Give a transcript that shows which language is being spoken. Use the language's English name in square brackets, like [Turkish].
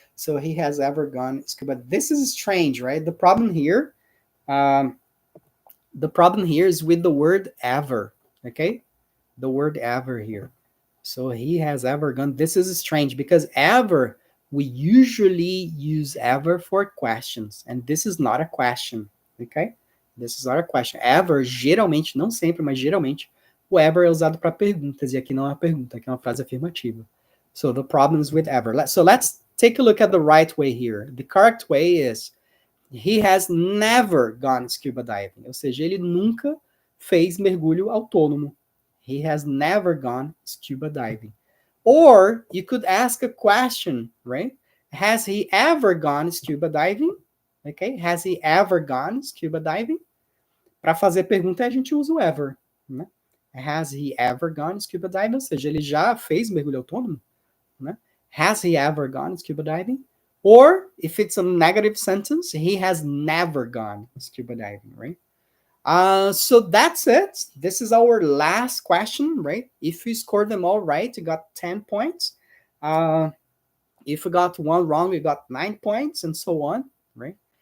[English] So he has ever gone scuba. This is strange, right? Um, the problem here is with the word ever. Okay, the word ever here. So he has ever gone. This is strange because ever, we usually use ever for questions, and this is not a question, ok? This is not a question. [Portuguese] Ever, geralmente, não sempre, mas geralmente, o ever é usado para perguntas, e aqui não é uma pergunta, aqui é uma frase afirmativa. [English] So the problem is with ever. So let's take a look at the right way here. The correct way is he has never gone scuba diving, [Portuguese] ou seja, ele nunca fez mergulho autônomo. [English] He has never gone scuba diving. Or you could ask a question, right? Has he ever gone scuba diving? Okay? Has he ever gone scuba diving? [Portuguese] Para fazer pergunta, a gente usa o ever, né? [English] Has he ever gone scuba diving? [Portuguese] Ou seja, ele já fez mergulho autônomo, né? [English] Has he ever gone scuba diving? Or if it's a negative sentence, he has never gone scuba diving, right? So that's it. This is our last question, right? If you scored them all right, you got 10 points. If you got one wrong, you got 9 points, and so on, right?